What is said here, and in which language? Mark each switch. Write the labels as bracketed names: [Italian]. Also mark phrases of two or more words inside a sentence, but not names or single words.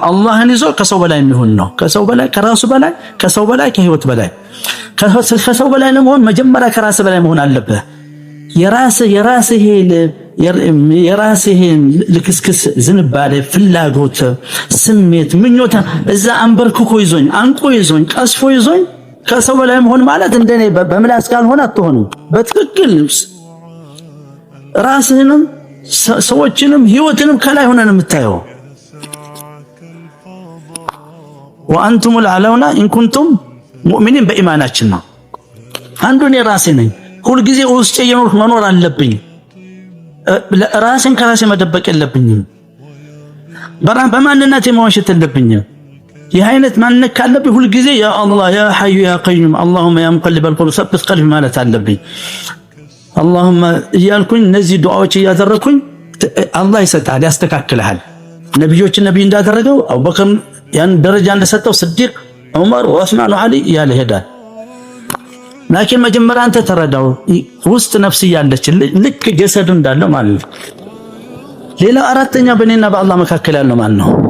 [Amharic] አላህን ይዞ ከሰው በላይ የሚሆን ነው። ከሰው በላይ ከራሱ በላይ ከሰው በላይ ከህይወት በላይ ከሰው በላይ ለመሆን መጀመሪያ ከራስ በላይ መሆን አለብህ። የራስህ ልክስክስ ዝንባሌ፣ ፍላጎት፣ ስሜት፣ ምኞት እዛ አንበርክኮ ይዞኝ አንቆ ይዞኝ ቀስፎ ይዞኝ ከሰው በላይ መሆን ማለት እንደኔ በምላስ ካልሆነ አትሆንም። በትክክል ራስህንም ሰዎችንም ህይወትንም ከላይ ሆነን የምታየው [Arabic] وأنتم الأعلون إن كنتم مؤمنين [Amharic] በኢማናችን ነው። አንዱን የራሴ ነኝ ሁሉ ጊዜ ውስጥ የኖር መኖር አለብኝ። ራስን ከራሴ መደበቅ የለብኝም። በማንነቴ መዋሸት የለብኝም። ይህ አይነት ማንነት ካለብኝ ሁሉ ጊዜ [Arabic] يا الله يا حي يا قيوم اللهم يا مقلب القلوب ثبت قلبي [Amharic] ማለት አለብኝ። اللهم እያልኩኝ እነዚህ ዱዓዎች እያደረኩኝ አላህ ይሰጣል፣ ያስተካክልሃል። ነብዮችን ነብይ እንዳደረገው አቡበከር ያን ደረጃ እንደሰጠው ስዲቅ፣ ዑመር፣ ዑስማን፣ አሊ ያለ ሄዳል። ላኪን መጀመሪያ አንተ ተረዳው ውስጥ ነፍስ ያለች ልክ ጀሰዱ እንዳለው ማለት ነው። ሌላ አራተኛ በእኔና በአላህ መካከል ያለው ማን ነው?